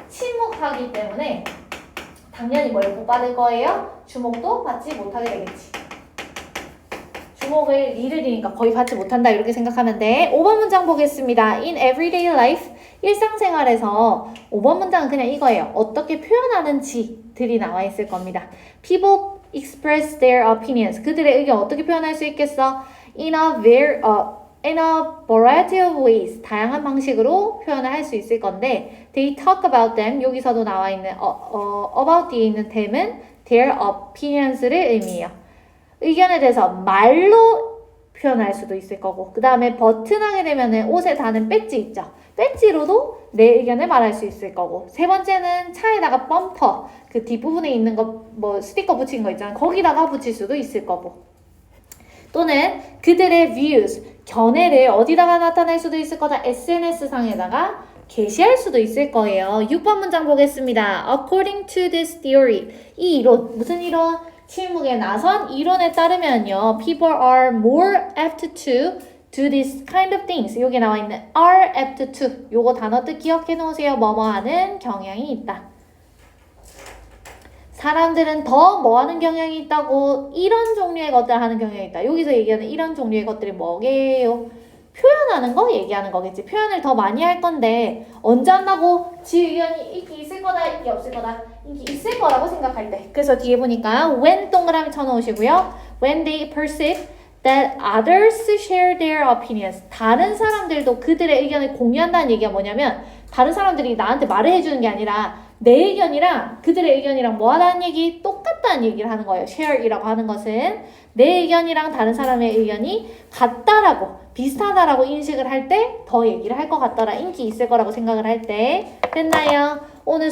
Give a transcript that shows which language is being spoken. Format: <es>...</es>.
<ko>침묵하기 때문에 당연히 뭘 못 받을 거예요? 주목도 받지 못하게 되겠지. 주목을 리를이니까 거의 받지 못한다 이렇게 생각하면 돼. 5번 문장 보겠습니다.</ko> <en>In everyday life,</en> <ko>일상생활에서 5번 문장은 그냥 이거예요. 어떻게 표현하는지들이 나와 있을 겁니다.</ko> <en>People express their opinions.</en> <ko>그들의 의견 어떻게 표현할 수 있겠어?</ko> <en>in a variety of ways.</en> <ko>다양한 방식으로 표현을 할 수 있을 건데</ko> <en>they talk about them.</en> <ko>여기서도 나와 있는 about 뒤에 있는 them은 their opinions를 의미해요. 의견에 대해서 말로 표현할 수도 있을 거고 그 다음에 버튼하게 되면은 옷에 다는 배지 있죠. 배지로도 내 의견을 말할 수 있을 거고 세 번째는 차에다가 범퍼 그 뒷부분에 있는 거 뭐 스티커 붙인 거 있잖아요. 거기다가 붙일 수도 있을 거고 또는 그들의 views, 견해를 어디다가 나타낼 수도 있을 거다. SNS상에다가 게시할 수도 있을 거예요. 6번 문장 보겠습니다.</ko> <en>According to this theory,</en> <ko>이 이론, 무슨 이론? 침묵에 나선 이론에 따르면요.</ko> <en>People are more apt to do this kind of things.</en> <ko>여기 나와 있는 are apt to. 요거 단어 뜻 기억해 놓으세요. 뭐뭐 하는 경향이 있다. 사람들은 더 뭐 하는 경향이 있다고? 이런 종류의 것들 하는 경향이 있다. 여기서 얘기하는 이런 종류의 것들이 뭐게요? 표현하는 거 얘기하는 거겠지. 표현을 더 많이 할 건데 언제 한다고? 지 의견이 인기 있을 거다, 인기 없을 거다. 인기 있을 거라고 생각할 때. 그래서 뒤에 보니까 when 동그라미 쳐놓으시고요.</ko> <en>When they perceive that others share their opinions.</en> <ko>다른 사람들도 그들의 의견을 공유한다는 얘기가 뭐냐면 다른 사람들이 나한테 말을 해주는 게 아니라 내 의견이랑 그들의 의견이랑 뭐 하다는 얘기? 똑같다는 얘기를 하는 거예요. share이라고 하는 것은 내 의견이랑 다른 사람의 의견이 같다라고 비슷하다라고 인식을 할 때 더 얘기를 할 것 같더라. 인기 있을 거라고 생각을 할 때. 됐나요? 오늘</ko>